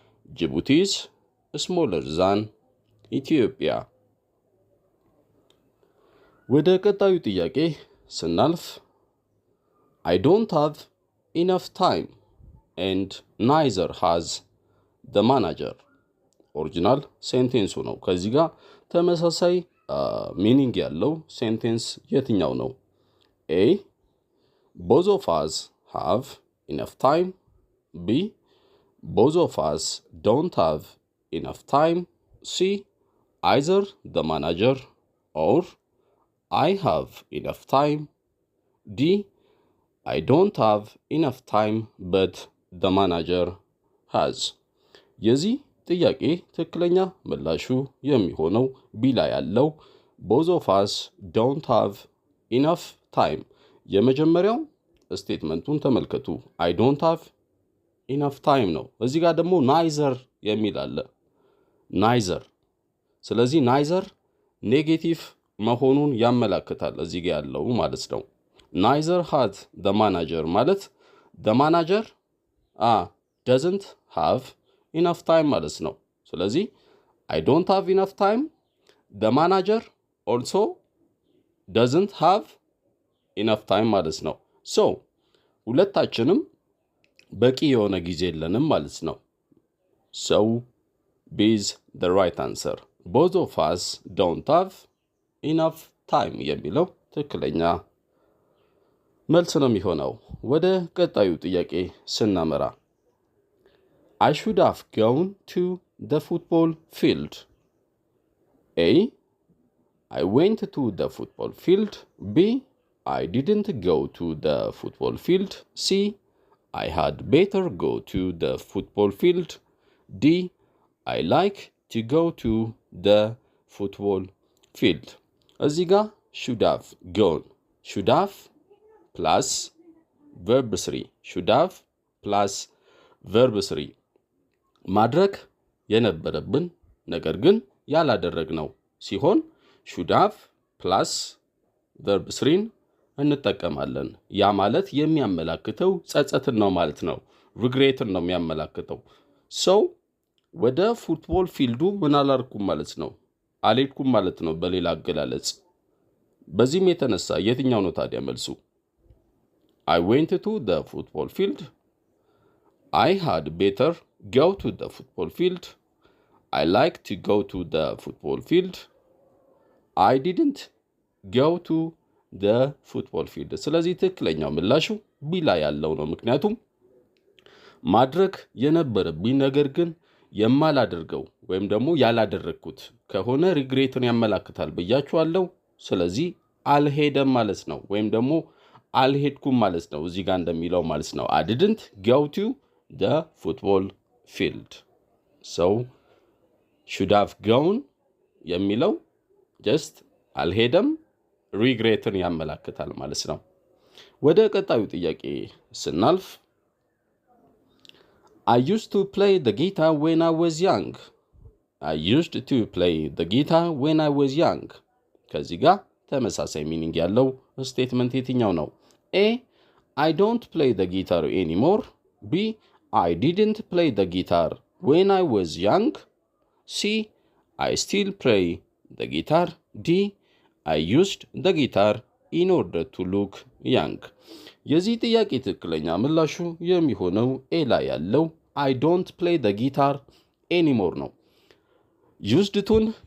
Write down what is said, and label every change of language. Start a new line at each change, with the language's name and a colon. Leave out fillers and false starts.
Amharic: ጅቡቲ
English: is smaller than
Amharic: ኢትዮጵያ። ወደ ቀጣዩ ጥያቄ ስናልፍ
English: I don't have enough time and neither has the manager።
Amharic: ኦሪጂናል ሴንቴንሱ ነው። ከዚህ ጋር ተመሳሳይ ሚኒንግ ያለው ሴንቴንስ የትኛው ነው?
English: A both of us have enough time. B both of us don't have enough time. C either the manager or I have enough time. D I don't have enough time but the manager has።
Amharic: የዚህ ጥያቄ ትክክለኛ ምላሹ የሚሆነው ቢ ላይ ያለው
English: both of us don't have enough time።
Amharic: የመጀመሪያው ስቴትመንቱን ተመልከቱ።
English: I don't have enough time ነው።
Amharic: እዚህ ጋር ደግሞ
English: neither
Amharic: የሚል አለ።
English: neither
Amharic: ስለዚህ
English: neither
Amharic: ኔጌቲቭ መሆኑን ያመላክታል እዚህ ጋር ያለው ማለት ነው።
English: neither had the manager
Amharic: ማለት
English: the manager doesn't have enough time
Amharic: ማለት ነው። ስለዚህ
English: I don't have enough time, the manager also doesn't have enough time
Amharic: ማለት ነው። so ሁለታችንም በቂ የሆነ ጊዜ የለንም ማለት ነው።
English: so B is the right answer. both of us don't have enough time
Amharic: የሚለው ትክክለኛ መልስ ነው የሚሆነው። ወደ ቀጣዩ ጥያቄ ስናመራ
English: I should have gone to the football field. A. I went to the football field. B. I didn't go to the football field. C. I had better go to the football field. D. I like to go to the football field.
Amharic: እዚህ ጋር
English: should have gone. should have plus verb 3. should have plus verb 3
Amharic: ማድረግ የነበረብን ነገር ግን ያላደረግነው ሲሆን should have plus verb 3 እንጠቀማለን። ያ ማለት የሚያመላክተው ጸጸትን ነው ማለት ነው። regretን ነው የሚያመላክተው። so ወደ ፉትቦል ፊልዱ ምን አላርኩም ማለት ነው፣ አልሄድኩም ማለት ነው በሌላ አገላለጽ። በዚህም የተነሳ የትኛው ነው ታዲያ መልሱ?
English: I went to the football field. I had better go to the football field. I like to go to the football field. I didn't go to the football field.
Amharic: ስለዚህ ትክክለኛው ምላሹ ቢ ላይ ያለው ነው። ምክንያቱም ማድረግ የነበረብኝ ነገር ግን የማላደርገው ወይም ደግሞ ያላደረግኩት ከሆነ ሪግሬትን ያመላክታል ብያችኋለሁ። ስለዚህ አልሄደም ማለት ነው፣ ወይም ደግሞ አልሄድኩም ማለት ነው። እዚህ ጋር እንደሚለው ማለት ነው
English: I didn't go to the football field. so should have gone
Amharic: የሚለው
English: just
Amharic: አልሄደም ሪግሬትን ያመላክታል ማለት ነው። ወደ ቀጣዩ ጥያቄ ስናልፍ
English: I used to play the guitar when I was young. I used to play the guitar when I was young.
Amharic: ከዚህ ጋር ተመሳሳይ ሚኒንግ ያለው ስቴትመንት የትኛው ነው?
English: A. I don't play the guitar anymore. B. I didn't play the guitar when I was young. C. I still play the guitar. D. I used the guitar in order to look young.
Amharic: የዚህ ጥያቄ ትክክለኛ ምላሹ የሚሆነው ኤ ላይ ያለው
English: I don't play the guitar anymore
Amharic: ነው። ዩዝድቱን